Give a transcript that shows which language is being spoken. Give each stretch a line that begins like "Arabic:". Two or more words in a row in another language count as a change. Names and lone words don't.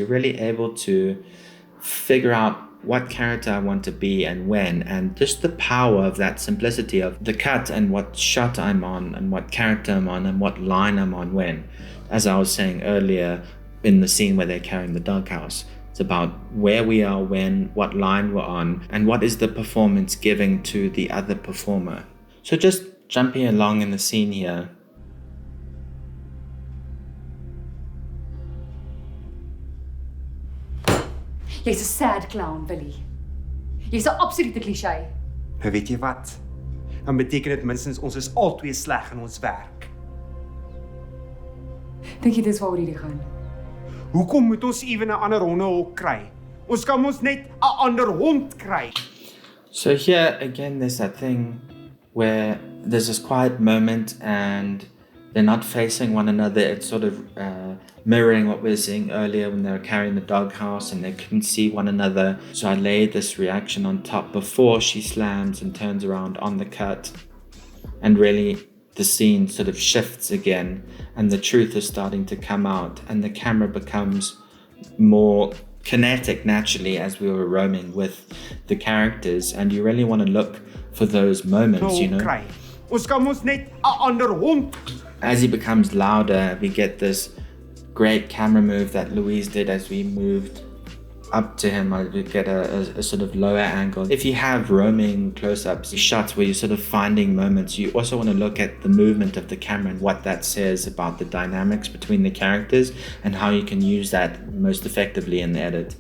English: You're really able to figure out what character I want to be and when, and just the power of that simplicity of the cut and what shot I'm on and what character I'm on and what line I'm on when. As I was saying earlier in the scene where they're carrying the doghouse, it's about where we are, when, what line we're on, and what is the performance giving to the other performer. So just jumping along in the scene here.
Afrikaans: Jy's 'n
English: sad clown,
Afrikaans: Willie. Jy's 'n absolute cliché. Nou weet jy wat? Dan beteken dit minstens ons is albei sleg in ons werk. Dink jy dis waaroor dit gaan? Hoekom moet ons ewen 'n ander hondehok kry? Ons kan mos net 'n ander hond kry.
English: So here again, there's that thing where there's this quiet moment and they're not facing one another. It's sort of mirroring what we were seeing earlier when they were carrying the doghouse and they couldn't see one another. So I laid this reaction on top before she slams and turns around on the cut. And really the scene sort of shifts again and the truth is starting to come out and the camera becomes more kinetic naturally as we were roaming with the characters, and you really want to look for those moments, you know.
Afrikaans: Ons kan mos net 'n ander hond.
English: As he becomes louder, we get this great camera move that Louise did as we moved up to him. We get a sort of lower angle. If you have roaming close-ups, shots where you're sort of finding moments, you also want to look at the movement of the camera and what that says about the dynamics between the characters and how you can use that most effectively in the edit.